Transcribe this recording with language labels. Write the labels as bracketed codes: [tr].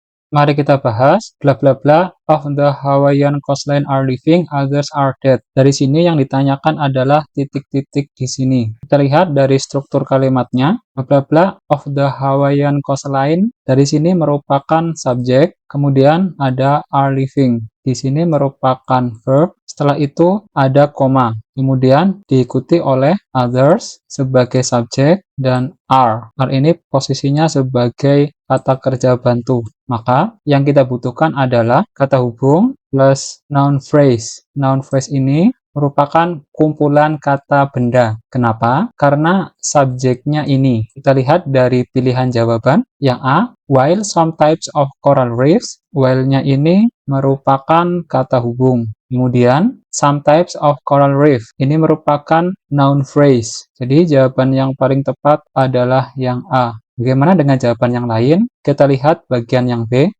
[id] Mari kita bahas [en] bla bla bla of the Hawaiian coastline are living, others are dead. [id] Dari sini yang ditanyakan adalah titik-titik di sini. Kita lihat dari struktur kalimatnya, bla bla bla [en] of the Hawaiian coastline. [id] Dari sini merupakan subjek, kemudian ada [en] are living. [id] Di sini merupakan verb. Setelah itu ada koma. Kemudian diikuti oleh others sebagai subjek dan are. Are ini posisinya sebagai kata kerja bantu. Maka yang kita butuhkan adalah kata hubung plus noun phrase. Noun phrase ini merupakan kumpulan kata benda. Kenapa? Karena subjeknya ini. Kita lihat dari pilihan jawaban. Yang A, [en] while some types of coral reefs. [id] While-nya ini merupakan kata hubung. Kemudian, [en] some types of coral reef. [id] Ini merupakan noun phrase. Jadi, jawaban yang paling tepat adalah yang A. Bagaimana dengan jawaban yang lain? Kita lihat bagian yang B.